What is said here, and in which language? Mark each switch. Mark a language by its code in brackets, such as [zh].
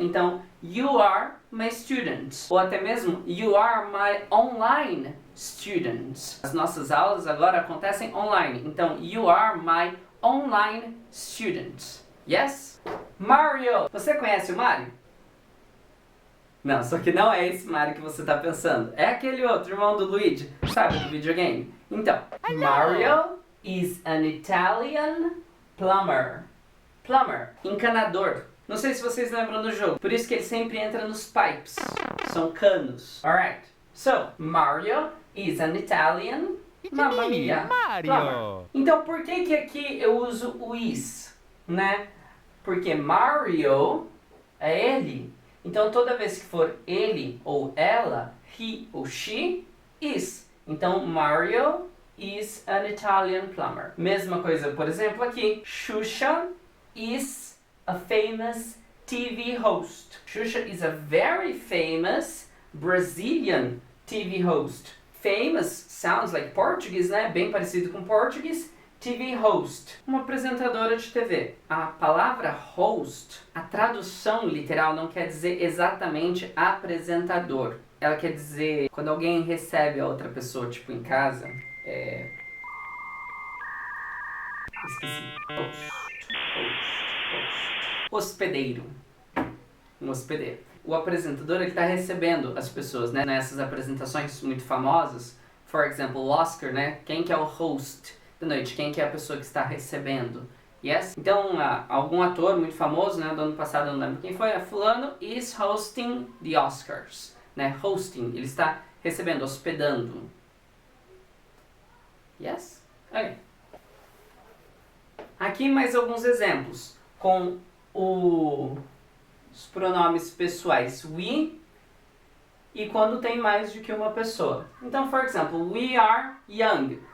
[en] Então, you are my students. [pt] Ou até mesmo, [en] you are my online students. [pt] As nossas aulas agora acontecem online. Então, [en] you are my online students. [pt] Yes? Mario! Você conhece o Mario? Não, só que não é esse Mario que você está pensando. É aquele outro, irmão do Luigi, sabe, do videogame. Então, hello. [en] Mario is an Italian plumber. [pt] Plumber, encanador. Não sei se vocês lembram do jogo, por isso que ele sempre entra nos pipes. São canos. Alright. [en] So, Mario is an Italian, [it] mamma mia, [en] plumber. [pt] Então, por que aqui eu uso o is, né? Porque Mario é ele. Então, toda vez que for ele ou ela, he ou she, is. Então, Mario is an Italian plumber. Mesma coisa, por exemplo, aqui. [en] Xuxa is a famous TV host. Xuxa is a very famous Brazilian TV host. Famous sounds like Portuguese, né? [pt] Bem parecido com português. TV host, uma apresentadora de TV. A palavra host, a tradução literal não quer dizer exatamente apresentador. Ela quer dizer quando alguém recebe a outra pessoa, tipo em casa, esqueci. Host. Hospedeiro. Um hospedeiro. O apresentador é que está recebendo as pessoas, né? Nessas apresentações muito famosas. [en] For example, [pt] o Oscar, né? Quem que é o host da noite? Quem que é a pessoa que está recebendo? Yes? Então, algum ator muito famoso, né? Do ano passado, eu não lembro quem foi. [en] Fulano is hosting the Oscars. [pt] Né? Hosting, ele está recebendo, hospedando. [en] Yes? Okay. [pt] Aqui mais alguns exemplos com os pronomes pessoais we e quando tem mais do que uma pessoa. [en] Então, for example, we are young.